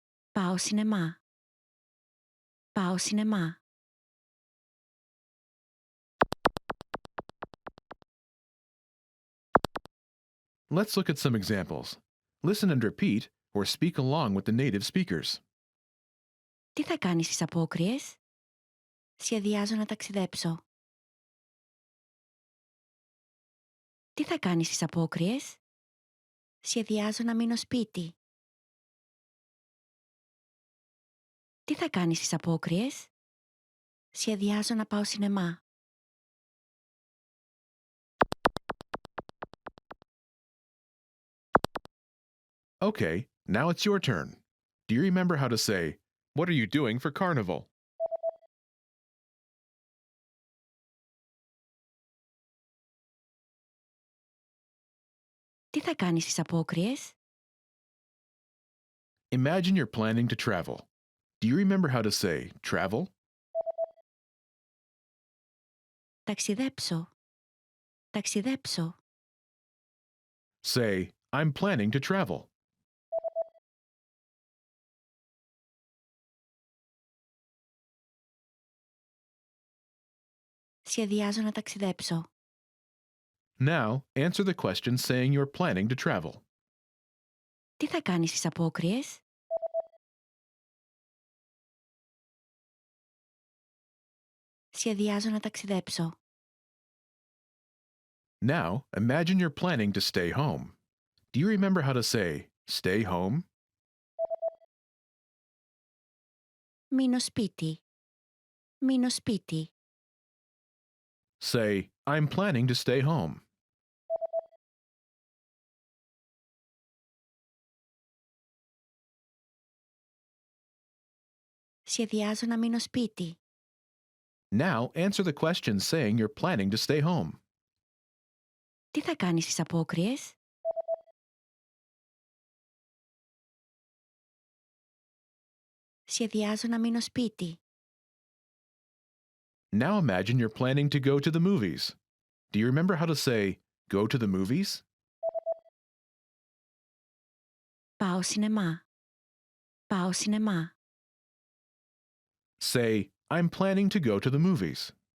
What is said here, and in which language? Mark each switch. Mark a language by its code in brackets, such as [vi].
[el] Πάω σινεμά. Πάω σινεμά. [en] Let's look at some examples. Listen and repeat or speak along with the native speakers. [el] Τι θα κάνεις στις απόκριες? Σχεδιάζω να ταξιδέψω. Τι θα κάνεις στις απόκριες? Σχεδιάζω να μείνω σπίτι. Τι θα κάνεις στις απόκριες? Σχεδιάζω να πάω σινεμά. [en] Okay, now it's your turn. Do you remember how to say, what are you doing for carnival? [el] Τι θα κάνεις στις απόκριες? [en] Imagine you're planning to travel. Do you remember how to say travel? [el] Ταξιδέψω. Ταξιδέψω. [en] Say, I'm planning to travel. [el] Σχεδιάζω να ταξιδέψω. [en] Now, answer the question saying you're planning to travel. [el] Τι θα κάνεις στις απόκριες? Σχεδιάζω να ταξιδέψω. [en] Now, imagine you're planning to stay home. Do you remember how to say stay home? [el] Μείνω σπίτι. Μείνω σπίτι. [en] Say, I'm planning to stay home. [el] Σχεδιάζω να μείνω σπίτι. [en] Now, answer the question saying you're planning to stay home. [el] Τι θα κάνεις στις απόκριες? Σχεδιάζω να μείνω σπίτι. [en] Now imagine you're planning to go to the movies. Do you remember how to say go to the movies? [el] Πάω σινεμά. Πάω σινεμά. [en] Say, I'm planning to go to the movies.